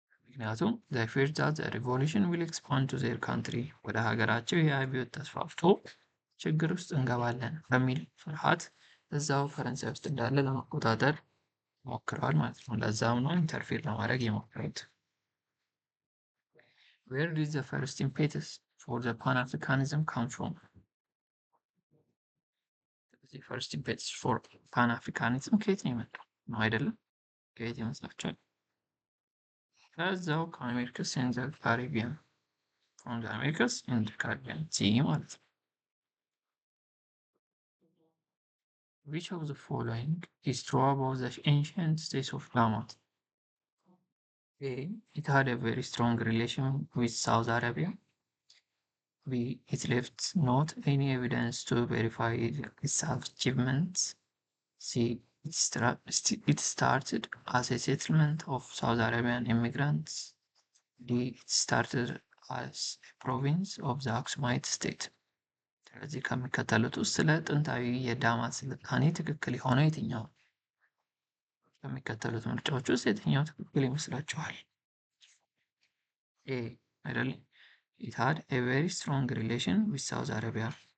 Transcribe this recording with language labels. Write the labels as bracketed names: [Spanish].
[Amharic] ምክንያቱም [English] they feared that the revolution will expand to their country [Amharic] ወደ ሀገራቸው ይህ አብዮት ተስፋፍቶ ችግር ውስጥ እንገባለን በሚል ፍርሃት እዛው ፈረንሳይ ውስጥ እንዳለ ለመቆጣጠር ሞክረዋል ማለት ነው። ለዛም ነው ኢንተርፌር ለማድረግ የሞከሩት። [English] Where did the first impetus for the Pan-Africanism come from? The first impetus for Pan-Africanism [Amharic] ከየት ነው የመጣው? ነው አይደለም? ከየት ይመስላችኋል? [English] ከዛው ከአሜሪካስ ኤንድ ዘ ካሪቢያን from the Americas and the Caribbean Sea [Amharic] ማለት ነው። [English] Which of the following is true about the ancient states of Damat? A. It had a very strong relation with Saudi Arabia. B. It left not any evidence to verify its achievements. C. It started as a settlement of Saudi Arabian immigrants. D. It started as a province of the Aksumite state. [Amharic] ስለዚህ ከሚከተሉት ውስጥ ስለ ጥንታዊ የዳማት ስልጣኔ ትክክል የሆነው የትኛው? ከሚከተሉት ምርጫዎች ውስጥ የትኛው ትክክል ይመስላችኋል? ኤ አይደለም። [English] It had a very strong relation with Saudi Arabia.